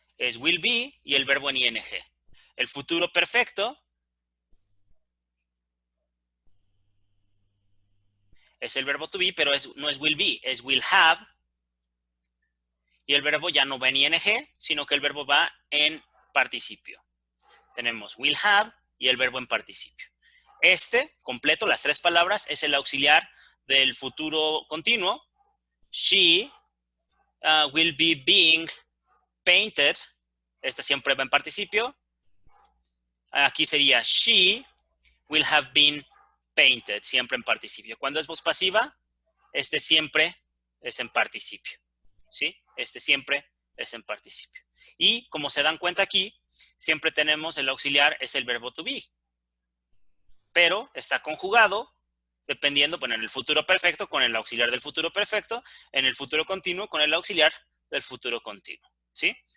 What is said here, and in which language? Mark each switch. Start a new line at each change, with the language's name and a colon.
Spanish: Es will be y el verbo en ing. El futuro perfecto es el verbo to be, pero no es will be, es will have, y el verbo ya no va en ing, sino que el verbo va en participio. Tenemos will have y el verbo en participio. Completo, las 3 palabras, es el auxiliar del futuro continuo.
English: She will be being painted.
Spanish: Siempre va en participio. Aquí sería
English: she will have been painted,
Spanish: siempre en participio. Cuando es voz pasiva, siempre es en participio, ¿sí? Siempre es en participio. Y como se dan cuenta aquí, siempre tenemos el auxiliar, es el verbo to be, pero está conjugado dependiendo, bueno, en el futuro perfecto con el auxiliar del futuro perfecto, en el futuro continuo con el auxiliar del futuro continuo, ¿sí?